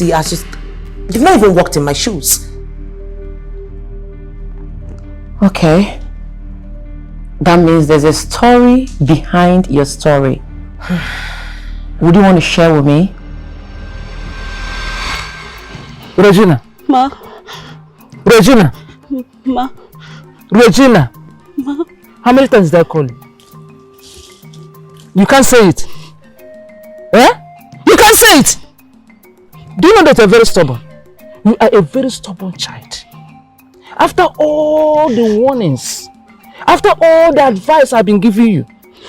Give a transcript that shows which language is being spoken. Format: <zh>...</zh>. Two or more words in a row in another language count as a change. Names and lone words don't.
<en>You've not even walked in my shoes. Okay. That means there's a story behind your story. Would you want to share with me? Regina. Ma. Regina. Ma. Regina. Ma. How many times did I call you? You can't say it. Eh? You can't say it. Do you know that you're very stubborn? You are a very stubborn child. After all the warnings, after all the advice I've been giving you,</en>